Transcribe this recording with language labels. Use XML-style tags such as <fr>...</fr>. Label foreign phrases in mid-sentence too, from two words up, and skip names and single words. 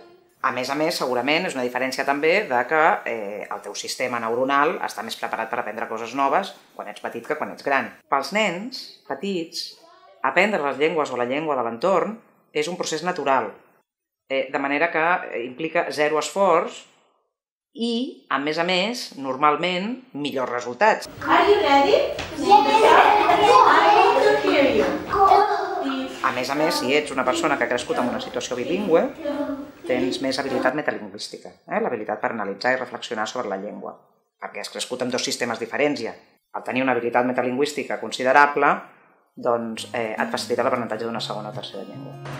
<ca>A més, segurament és una diferència també de que el teu sistema neuronal està més preparat per aprendre coses noves quan ets petit que quan ets gran. Pels nens petits, aprendre les llengües o la llengua de l'entorn és un procés natural, de manera que implica 0 esforç i, a més, normalment, millors resultats.</ca> <en>Are you ready? I want to hear you.</en> <ca>A més, si ets una persona que ha crescut en una situació bilingüe, tens més habilitat metalingüística, l'habilitat per analitzar i reflexionar sobre la llengua, perquè has crescut en 2 sistemes diferents ja. Al tenir una habilitat metalingüística considerable, doncs et facilita l'aprenentatge d'una segona o tercera llengua.</ca>